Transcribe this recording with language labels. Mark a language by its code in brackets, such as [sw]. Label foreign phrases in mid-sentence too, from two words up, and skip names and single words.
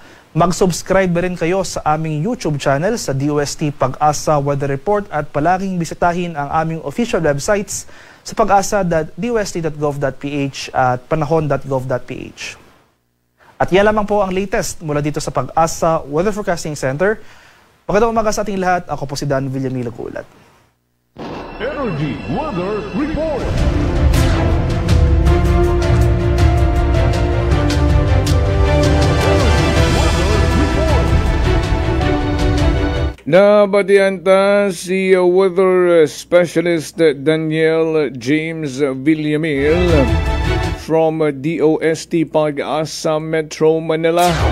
[tl] Mag-subscribe rin kayo sa aming YouTube channel sa DOST Pag-asa Weather Report at palaging bisitahin ang aming [en] official websites [tl] sa pag-asa.dost.gov.ph at panahon.gov.ph. At yan lamang po ang latest mula dito sa Pag-asa Weather Forecasting Center. Magandang umaga sa ating lahat. Ako po si Dan Villamil Gulat. Energy Weather Report. [hil] Nabatian ta si [en] weather specialist [hil] Daniel James Villamil from DOST Pag-asa Metro Manila.